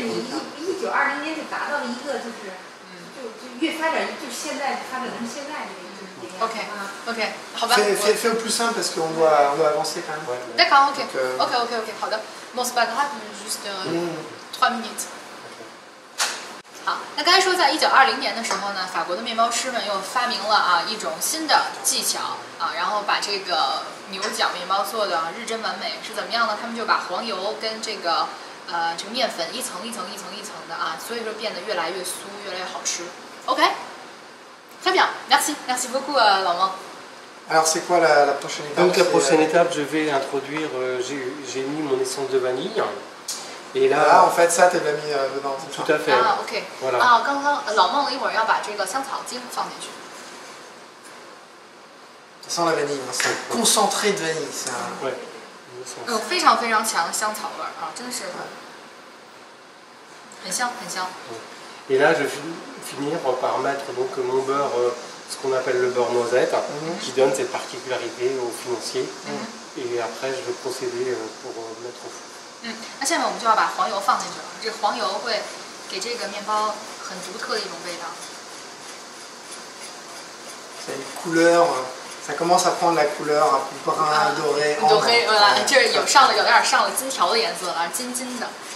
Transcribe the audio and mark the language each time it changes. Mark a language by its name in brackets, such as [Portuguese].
[Chinese] 你1920年就达到了一个就越发展就现在发展成现在这个。 OK， 好吧。 [French] Fais au plus simple parce qu'on doit avancer quand même. D'accord, OK， [Chinese] 好的。 [French] Bon, c'est pas grave, juste 3 minutes。 [Chinese] 好，那刚才说，在1920年的时候呢，法国的面包师们又发明了一种新的技巧然后把这个牛角面包做的日臻完美。是怎么样呢？他们就把黄油跟这个面粉一层一层的所以说变得越来越酥，越来越好吃。 [French] OK， très bien, merci beaucoup 老孟。 Alors c'est quoi la prochaine étape? Donc la prochaine étape, je vais introduire, j'ai mis mon essence de vanille. Et là, en fait, ça, tu l'as mis dedans. Tout à fait. OK。 voilà. [Chinese] 刚刚老孟一会儿要把这个香草精放进去。 [French] Ça sent la vanille, c'est un concentré de vanille. Ouais. [Chinese] 非常非常强的香草味真的是很香很香。 [French] Et là, je vais finir par mettre donc mon beurre, ce qu'on appelle le beurre noisette, qui donne cette particularité aux financiers. Et après, je vais procéder pour mettre au four. [Chinese] 那下面我们就要把黄油放进去了。这个黄油会给这个面包很独特的一种味道。 [French] C'est une couleur, ça commence à prendre la couleur un peu brun, doré. Doré, voilà， [Chinese] 这有点上了金条的颜色了，金金的。